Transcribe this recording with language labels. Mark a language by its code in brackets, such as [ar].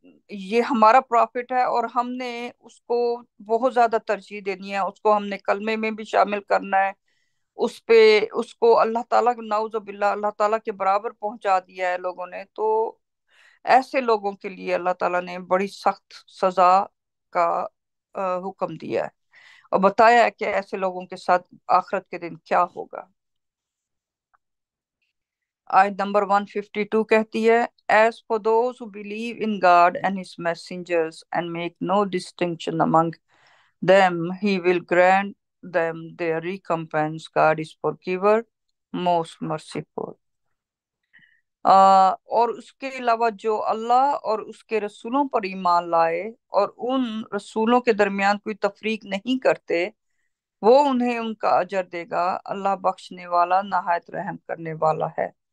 [ur] یہ ہمارا پروفٹ ہے، اور ہم نے اس کو بہت زیادہ ترجیح دینی ہے، اس کو ہم نے کلمے میں بھی شامل کرنا ہے، اس کو اللہ تعالیٰ، نعوذ باللہ، اللہ تعالیٰ کے برابر پہنچا دیا ہے لوگوں نے، تو ایسے لوگوں کے لیے اللہ تعالیٰ نے بڑی سخت سزا کا حکم دیا ہے اور بتایا ہے کہ ایسے لوگوں کے ساتھ آخرت کے دن کیا ہوگا۔ آیت نمبر 152 کہتی ہے [en] As for those who believe in God and his messengers and make no distinction among them, he will grant them their recompense. God is forgiver, most merciful. [ur] اور اس کے علاوہ جو اللہ اور اس کے رسولوں پر ایمان لائے اور ان رسولوں کے درمیان کوئی تفریق نہیں کرتے، وہ انہیں ان کا اجر دے گا۔ اللہ بخشنے والا نہایت رحم کرنے والا ہے۔